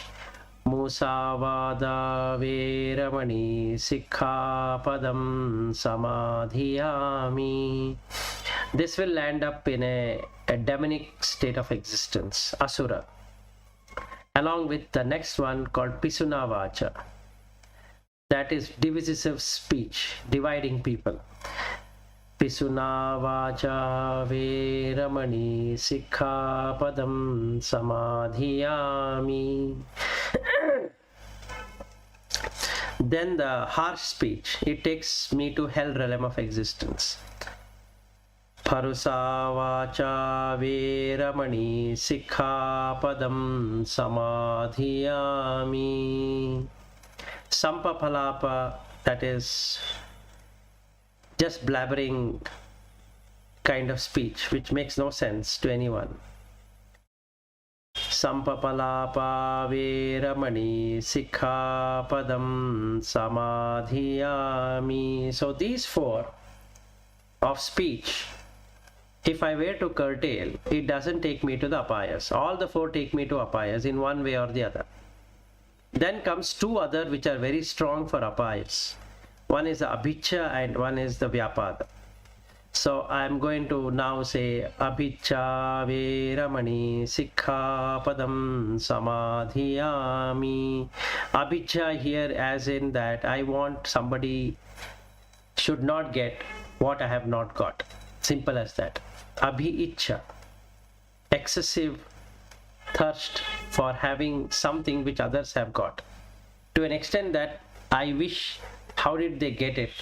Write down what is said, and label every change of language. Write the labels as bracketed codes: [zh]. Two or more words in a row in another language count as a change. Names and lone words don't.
[pi] Musavada Veramani Sikkhapadam Samadhiyami. [en] This will land up in a demonic state of existence, Asura, along with the next one called [pi] Pisuna Vacha. [en] That is divisive speech, dividing people. [pi] Pisuna vacha veramani sikkhapadam samadhiyami. [en] Then the harsh speech, it takes me to hell realm of existence. [pi] Parusa vacha veramani sikkhapadam samadhiyami. [en] Sampapalapa, that is just blabbering kind of speech which makes no sense to anyone. [pi] Sampapalapa veramani sikkhapadam samadhiyami. [en] So these four of speech, if I were to curtail, it doesn't take me to the apayas. All the four take me to apayas in one way or the other. Then comes two other which are very strong for apayas. One is the Abhijjha and one is the Vyapada. So I am going to now say [pi] Abhijjha veramani sikkhapadam samadhiyami. [en] Abhijjha here as in that I want somebody should not get what I have not got. Simple as that. Abhijjha, excessive thirst for having something which others have got, to an extent that I wish, how did they get it?